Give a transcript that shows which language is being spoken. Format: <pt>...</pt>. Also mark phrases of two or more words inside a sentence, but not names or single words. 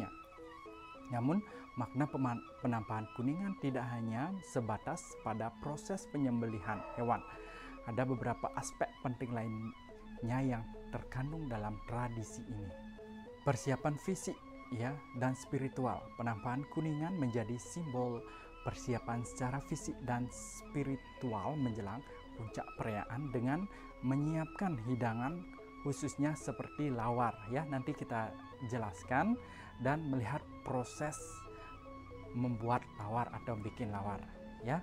<id>Namun, makna penampahan Kuningan tidak hanya sebatas pada proses penyembelihan hewan. Ada beberapa aspek penting lainnya yang terkandung dalam tradisi ini. Persiapan fisik ya dan spiritual. Penampahan Kuningan menjadi simbol persiapan secara fisik dan spiritual menjelang puncak perayaan dengan menyiapkan hidangan khususnya seperti lawar ya, nanti kita jelaskan, dan melihat proses membuat lawar atau bikin lawar ya.</id>